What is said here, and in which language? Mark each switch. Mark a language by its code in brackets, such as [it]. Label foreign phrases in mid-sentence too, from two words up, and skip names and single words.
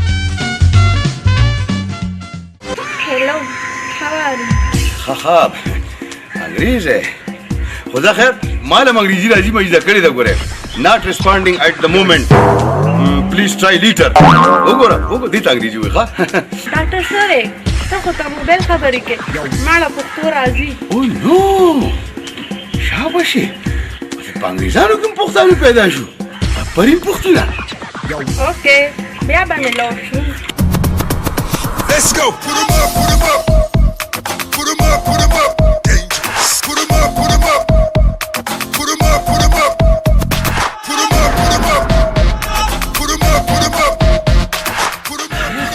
[en] Hello, how are you? [ps] ښه انګریز دی خو دا خیر ما له انګریزي راځي مې زده کړې ده ګورې [en] not responding at the moment please try later [ps] وګوره دې ته انګریزي وایي ښه ډاکټر صاحب ته خو ته موبایل خبرې کوې ما له پښتو راځي او نو شاباشي په انګریزانو کې هم پښتانه پیدا شو پرین پښتونه اوکې بیا به مې لاړ شو [en] Let's go. Put 'em up, put 'em up. Put 'em up, put 'em up. Dangerous. Put 'em up, put 'em up. Put 'em up, put 'em up. Put 'em up, put 'em up. Put 'em up, put 'em up. Put 'em up.